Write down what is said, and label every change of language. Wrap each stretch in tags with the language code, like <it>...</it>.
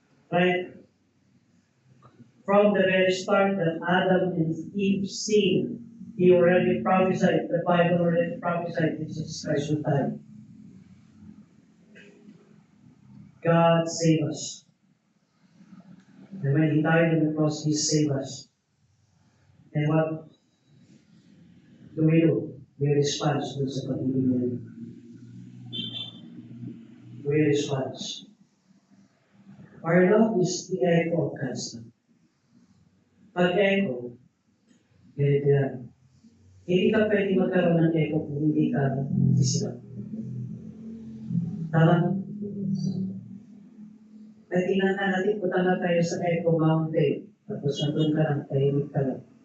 <en>Right? From the very start that Adam and Eve sinned, He already prophesied, the Bible already prophesied Jesus Christ will die. God saved us. And when He died on the cross, He saved us. And what do? We respond to</en> <tl>sa pag-ibig niya.</tl> <en>We respond. Our love is the echo of God's love.</en> <tl>Pag-echo, ganito yan. Hindi ka pwede magkaroon ng echo kung hindi ka isipan. Tama? At tingnan natin, punta na tayo sa Echo Mountain. Tapos nandun ka lang, tahimik ka lang.</tl>